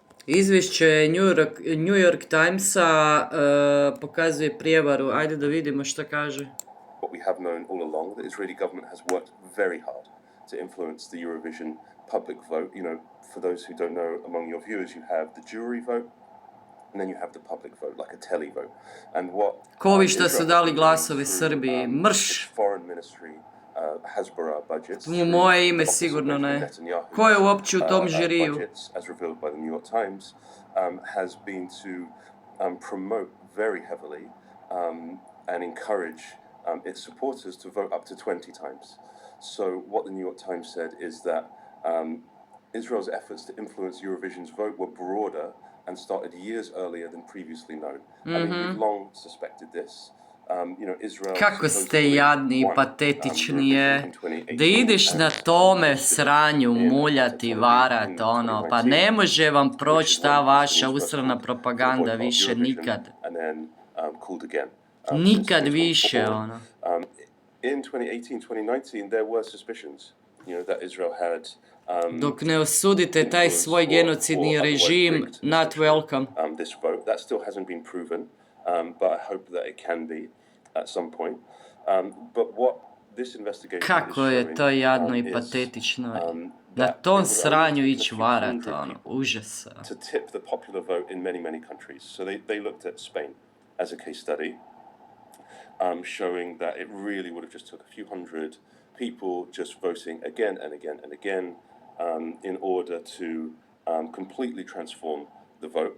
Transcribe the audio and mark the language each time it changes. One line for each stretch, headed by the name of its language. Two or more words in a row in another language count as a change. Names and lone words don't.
Croatian: Izvješće New York Timesa pokazuje prijevaru. Ajde da vidimo šta kaže.
English: What we have known all along, the Israeli government has worked very hard to influence the Eurovision public vote. You know, for those who don't know, among your viewers, you have the jury vote, and then you have the public vote, like a tele vote. And what
Croatian: Kovi šta su dali glasove Srbiji. Mrš!
English: Foreign Ministry Hasbara budgets.
Croatian: U moje ime sigurno ne. Ko je uopće u tom žiriju?
English: Budgets, as revealed by the New York Times, has been to promote very heavily and encourage its supporters to vote up to 20 times. So what the New York Times said is that Israel's efforts to influence Eurovision's vote were broader and started years earlier than previously known. I mean, we've long suspected this. You know, Israel.
Croatian: Kako ste jadni i patetični je. Da ideš na tome sranju muljati, varat, ono, pa ne može vam proći ta vaša usrana propaganda više nikad. Nikad više, ono.
English: In 2018-2019 there were suspicions, you know, that Israel had
Croatian: dok ne osudite taj svoj genocidni režim,
English: not welcome. This vote that still hasn't been proven, but I hope that it can be at some point. But what this investigation
Croatian: Kako je to jadno i patetično. Na tom sranju ići varat, ono, užas.
English: To tip the popular vote in many countries. So they looked at Spain as a case study, showing that it really would have just took a few hundred people just voting again and again and again in order to completely transform the vote.